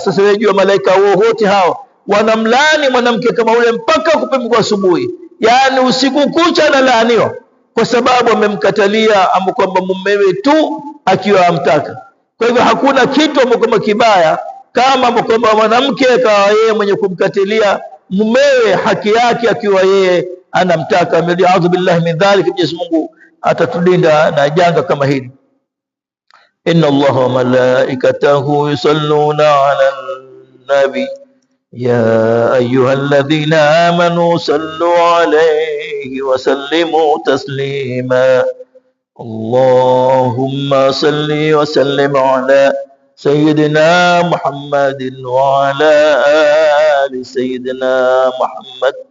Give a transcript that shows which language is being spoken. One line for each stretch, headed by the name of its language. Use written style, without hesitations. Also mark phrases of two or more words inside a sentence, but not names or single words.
Swahili: Sasa wewe jua malaika wote hao wanamlaani mwanamke kama yule mpaka kupimwa asubuhi, yani usiku kucha analaaniwa kwa sababu amemkatalia ama kwamba mumewe tu akiwa amtaka. Kwa hivyo hakuna kitu ambacho kibaya kama kwamba mwanamke akawa yeye mwenye kumkatilia mumewe haki yake akiwa yeye anamtaka.
Arabic: أعوذ بالله من ذلك,
Swahili: Mwenyezi Mungu atatulinda na janga kama hili.
Arabic: إن الله وملائكته يصلون على النبي يا أيها الذين آمنوا صلوا عليه وسلموا تسليما. اللهم صل وسلم على سيدنا محمد وعلى آل سيدنا محمد.